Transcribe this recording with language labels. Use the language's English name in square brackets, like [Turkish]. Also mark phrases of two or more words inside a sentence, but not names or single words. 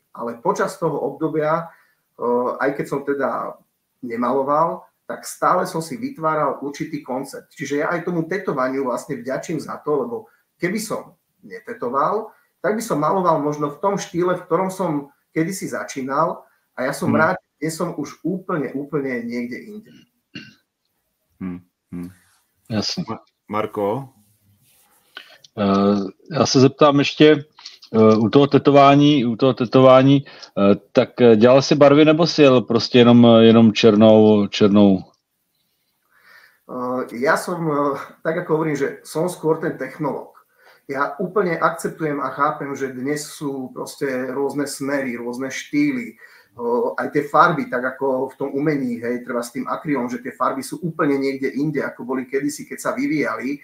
[Slovak] Ale počas toho obdobia, aj keď som teda nemaloval, tak stále som si vytváral určitý koncept. Čiže ja aj tomu tetovaniu vlastne vďačím za to, lebo keby som netetoval, tak by som maloval možno v tom štýle, v ktorom som kedysi začínal a ja som rád, že som už úplne niekde inde. [Czech] Jasně. Marko? Já se zeptám ještě u toho tetování, tak dělal si barvy nebo si jel prostě jenom černou? [Slovak] Ja som, tak ako hovorím, že som skôr ten technológ. Ja úplne akceptujem a chápem, že dnes sú proste rôzne smery, rôzne štýly, aj tie farby, tak ako v tom umení, hej, treba s tým akrylom, že tie farby sú úplne niekde inde, ako boli kedysi, keď sa vyvíjali.